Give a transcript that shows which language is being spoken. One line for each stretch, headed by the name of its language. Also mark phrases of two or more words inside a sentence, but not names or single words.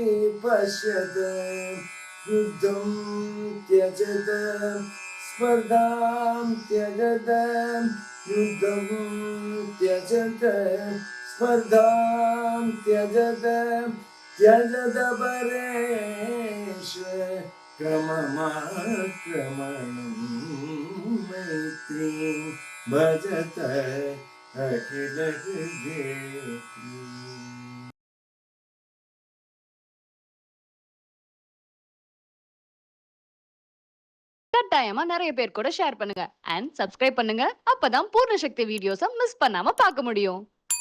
Sanskrit: पश्यत, युद्धं त्यजत स्पर्धां त्यजत, युद्धं त्यजत स्पर्धां त्यजत, त्यजत परेश क्रममाक्रमणं, मैत्रीं भजत अखिल जेति.
Tamil: கட்டாயமா நிறைய பேர் கூட ஷேர் பண்ணுங்க
English: and subscribe
Tamil: பண்ணுங்க. அப்பதான் பூர்ண சக்தி வீடியோஸை மிஸ் பண்ணாம பார்க்க முடியும்.